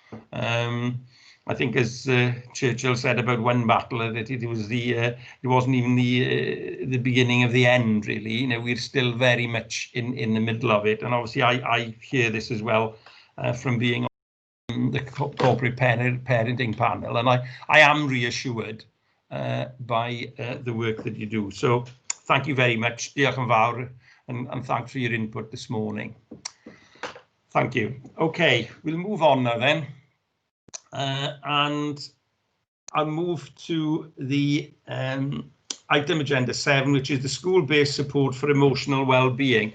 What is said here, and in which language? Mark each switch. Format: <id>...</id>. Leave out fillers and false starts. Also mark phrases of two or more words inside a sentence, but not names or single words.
<en>I think, as Churchill said about one battle, that it wasn't even the beginning of the end, really. We're still very much in the middle of it, and obviously I hear this as well from being on the corporate parenting panel, and I am reassured by the work that you do. So thank you very much,</en> <cy>diolch yn fawr,</cy> <en>and thanks for your input this morning. Thank you. Okay, we'll move on now then. And I'll move to the item agenda 7, which is the school-based support for emotional well-being.</en>